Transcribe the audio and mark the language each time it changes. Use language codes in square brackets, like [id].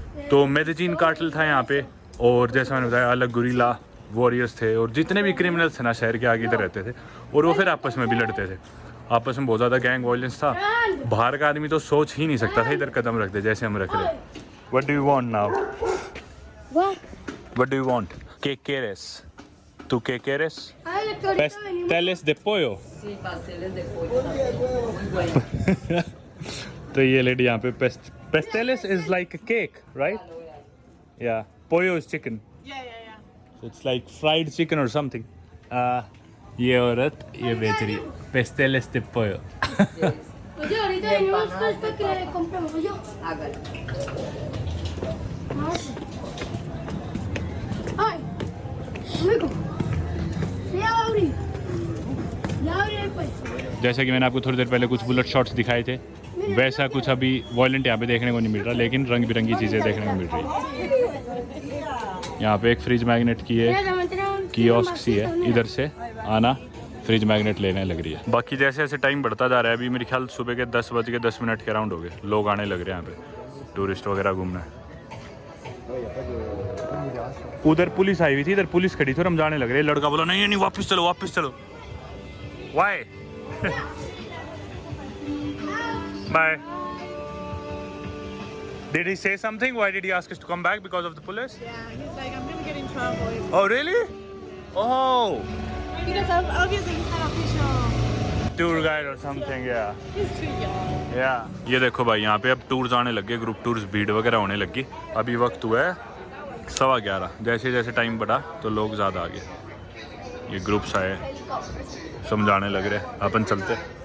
[hi] तो मेदेजीन कार्टेल था यहाँ पे. और जैसा मैंने बताया, अलग गुरीला वॉरियर्स थे और जितने भी क्रिमिनल्स थे ना शहर के आगे इधर रहते थे, और वो फिर आपस में भी लड़ते थे. आपस में बहुत ज़्यादा गैंग वायलेंस था. बाहर का आदमी तो सोच ही नहीं सकता था इधर कदम रख दे जैसे हम रख रहे. [en] What do you want now? What? What do you want? [es] ¿Qué quieres? ¿Tú qué quieres? Ay, de que ahorita venimos. Pasteles de pollo. Sí, pasteles de pollo también. Muy bueno. [hi] तो ये लेडी यहाँ पे pasteles [en] is like a cake, right? Yeah. Pollo is chicken. Yeah. So it's like fried chicken or something. [hi] ये औरत ये बेच रही है pasteles de pollo. [es] Oye, ahorita venimos pues para que le compremos yo. Hágalo. Ay, amigo. Sí, ya abrí. Ya abrí pues. [hi] जैसे कि मैंने आपको थोड़ी देर पहले कुछ बुलेट शॉट्स दिखाए थे वैसा कुछ अभी वॉयलेंट यहाँ पे देखने को नहीं मिल रहा लेकिन रंग बिरंगी चीज़ें देखने को मिल रही है। यहाँ पे एक फ्रिज मैग्नेट की है कियोस्क सी है इधर से आना फ्रिज मैग्नेट लेने लग रही है। बाकी जैसे जैसे टाइम बढ़ता जा रहा है अभी मेरे ख्याल सुबह के 10:10 के अराउंड हो गए लोग आने लग रहे हैं यहाँ पे टूरिस्ट वगैरह घूमने। उधर पुलिस आई हुई थी इधर पुलिस खड़ी थी और हम जाने लग रहे लड़का बोला नहीं नहीं वापस चलो Y Bye. [en] Did he say something? Why did he ask us to come back? Because of the police? Yeah, he's like, I'm gonna get in trouble. Oh, really? Oh. Because obviously he's not official. Tour guide or something, yeah. He's too young. Yeah. [hi] ये देखो भाई यहाँ पे अब tours आने लगे group tours भीड़ वगैरह होने लगी। अभी वक्त हुआ है 11:15 जैसे जैसे टाइम बढ़ा तो लोग ज़्यादा आ गए ये ग्रुप्स आए समझाने लग रहे अपन चलते।